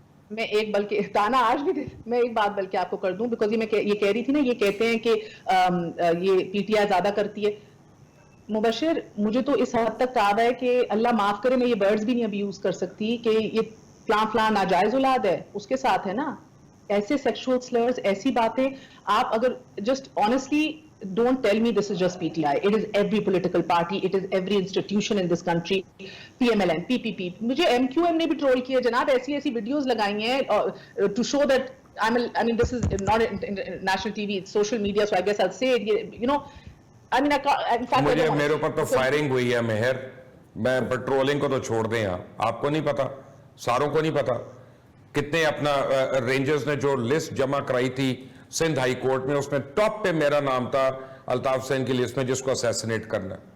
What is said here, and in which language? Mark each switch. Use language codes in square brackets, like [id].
[ur] میں ایک بلکہ تانا آج بھی میں ایک بات بلکہ آپ کو کر دوں, بیکاز یہ کہہ رہی تھی نا, یہ کہتے ہیں کہ یہ پی ٹی آئی زیادہ کرتی ہے. مبشر, مجھے تو اس حد تک یاد ہے کہ اللہ معاف کرے, میں یہ ورڈز بھی نہیں ابھی یوز کر سکتی کہ یہ فلاں ناجائز اولاد ہے, اس کے ساتھ ہے نا ایسے سیکشول سلرز, ایسی باتیں. آپ اگر [en] Just honestly don't tell me this is just PTI. It is every political party, it is every institution in this country. PMLN, PPP. [ur] مجھے MQM نے بھی ٹرول کیا جناب, ایسی ویڈیوز لگائی ہیں [en] to show that I mean this is not national TV, it's social media, so I guess I'll say it, you know. I mean, [ur] مجھے میرے اوپر تو فائرنگ ہوئی ہے مہر. میں پیٹرولنگ کو تو چھوڑ دیں, آپ کو نہیں پتا, ساروں کو نہیں پتا کتنے اپنا رینجرز نے جو لسٹ جمع کرائی تھی سندھ ہائی کورٹ میں, اس میں ٹاپ پہ میرا نام تھا الطاف حسین کی لسٹ میں, جس کو اسیسینیٹ کرنا.